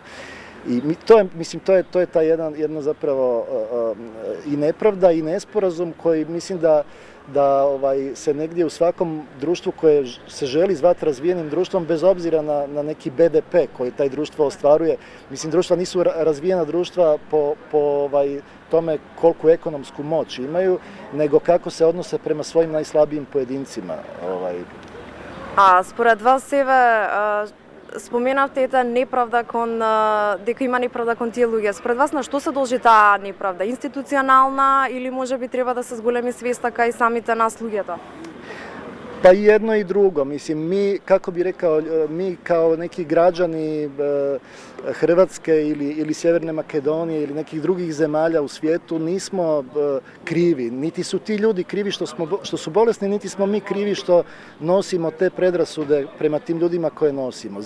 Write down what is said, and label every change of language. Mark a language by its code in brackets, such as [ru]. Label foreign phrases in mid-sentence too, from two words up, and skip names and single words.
[hr] I to je ta jedna zapravo i nepravda i nesporazum koji mislim da se negdje u svakom društvu koje se želi zvati razvijenim društvom, bez obzira na neki BDP koji taj društvo ostvaruje. Mislim, društva nisu razvijena društva po tome koliku ekonomsku moć imaju, nego kako se odnose prema svojim najslabijim pojedincima. [mk] A според вас, Еве, споменавте ета неправда дека има неправда кон тие луѓе. Според вас на што се должи таа неправда? Институционална или можеби треба да се зголеми свеста кај самите нас луѓето? [hr] Pa i jedno i drugo. Mislim, mi, kako bi rekao, mi kao neki građani Hrvatske ili Sjeverne Makedonije ili nekih drugih zemalja u svijetu nismo krivi. Niti su ti ljudi krivi što su bolesni, niti smo mi krivi što nosimo te predrasude prema tim ljudima koje nosimo.